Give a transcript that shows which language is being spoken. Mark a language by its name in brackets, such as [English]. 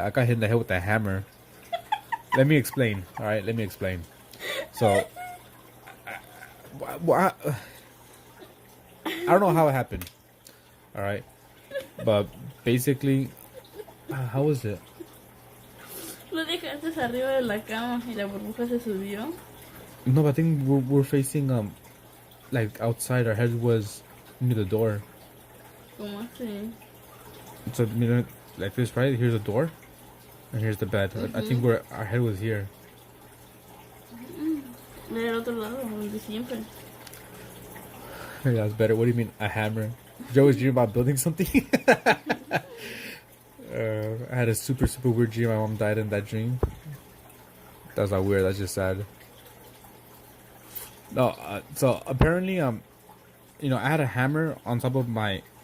[English] I got hit in the head with a hammer. Let me explain. All right, let me explain. So, I don't know how it happened. All right, but basically, how was it? [Spanish] Lo dejaste arriba de la cama y la burbuja se subió. [English] No, but I think we're facing like outside. Our head was near the door. [Spanish] ¿Cómo así? [English] So you know, like this, right? Here's the door, and here's the bed. I think our head was here. [Spanish] Del otro lado, donde siempre. [English] Yeah, that's better. What do you mean, a hammer? Joe was dreaming about building something. I had a super weird dream. My mom died in that dream. That's not weird. That's just sad. No, so apparently, you know, I had a hammer on top of my.